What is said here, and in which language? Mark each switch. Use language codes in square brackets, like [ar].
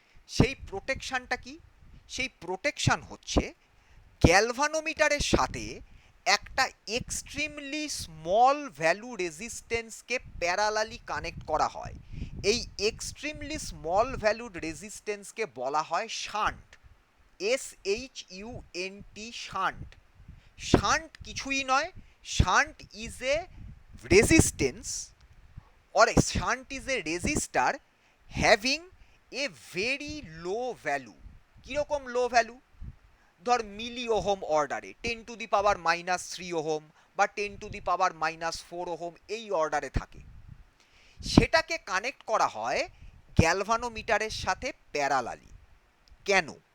[bn] সেই প্রোটেকশনটা কি? সেই প্রোটেকশন হচ্ছে গ্যালভানোমিটারের সাথে একটা extremely small value রেজিস্ট্যান্সকে parallelly connect করা হয়। এই এক্সট্রিমলি স্মল ভ্যালুড রেজিস্ট্যান্সকে বলা হয় শান্ট, SHUNT, শান্ট। শান্ট কিছুই নয়, [en] Shunt is a resistance or a shunt is a resistor having a very low value। [bn] কিরকম লো ভ্যালু? ধর মিলি ওহম অর্ডারে, 10⁻³ ওহম বা 10⁻⁻4 ওহম, এই অর্ডারে থাকে। সেটাকে কানেক্ট করা হয় গ্যালভানোমিটারের সাথে প্যারালালি। কেন?